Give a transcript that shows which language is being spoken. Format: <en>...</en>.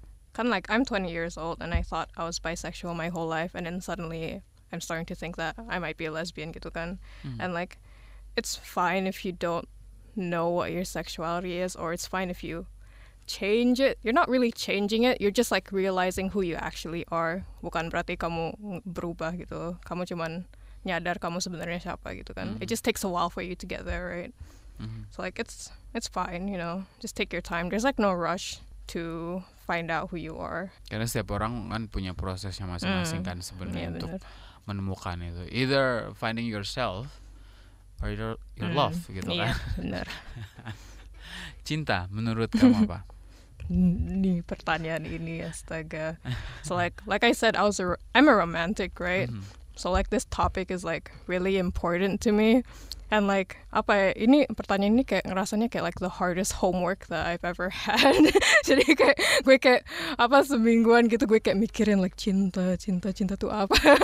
<id>Kan</id> <en>like I'm 20 years old and I thought I was bisexual my whole life, and then suddenly I'm starting to think that I might be a lesbian</en> <id>gitu kan.</id> <en>And like it's fine if you don't know what your sexuality is, or it's fine if you change it. You're not really changing it, you're just like realizing who you actually are.</en> <id>Bukan berarti kamu berubah gitu. Kamu cuman nyadar kamu sebenarnya siapa gitu kan.</id> <en>It just takes a while for you to get there, right? So like it's fine, you know. Just take your time. There's like no rush to find out who you are.</en> <id>Karena setiap orang kan punya prosesnya masing-masing kan sebenarnya untuk menemukan itu.</id> <en>Either finding yourself or your love</en> <id>gitu kan. Benar. Cinta menurut kamu apa? Nih pertanyaan ini astaga.</id> <en>So like I said, I'm a romantic, right? So like this topic is like really important to me. And like</en> <id>apa ya, ini pertanyaan ini kayak ngerasanya kayak</id> <en>like the hardest homework that I've ever had.</en> <id>Jadi kayak gue kayak apa semingguan gitu gue kayak mikirin like cinta tuh apa.</id>